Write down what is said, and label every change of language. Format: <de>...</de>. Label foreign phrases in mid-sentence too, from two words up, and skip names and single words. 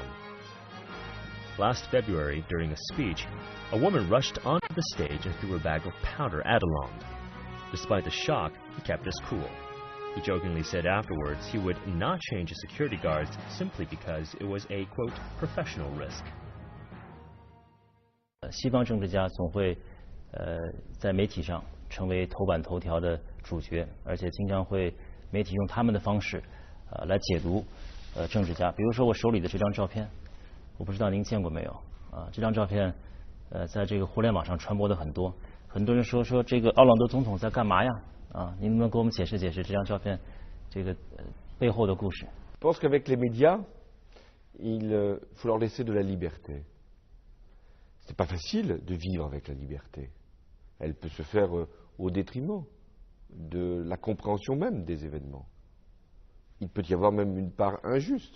<en>Last February, during a speech, a woman rushed onto the stage and threw a bag of powder at Hollande. Despite the shock, he kept his cool. He jokingly said afterwards he would not change his security guards simply because it was a, quote, professional risk.</en> <zh>西方政治家总会在媒体上成为头版头条的主角，而且经常会媒体用他们的方式来解读政治家。比如说我手里的这张照片，我不知道您见过没有啊？这张照片在这个互联网上传播的很多，很多人说这个奥朗德总统在干嘛呀？啊，您能不能给我们解释解释这张照片这个背后的故事？</zh> <fr>Je pense qu'avec les médias, il faut leur laisser de la liberté. C'est pas facile de vivre avec la liberté. Elle peut se faire au détriment de la compréhension même des événements. Il peut y avoir même une part injuste.</fr>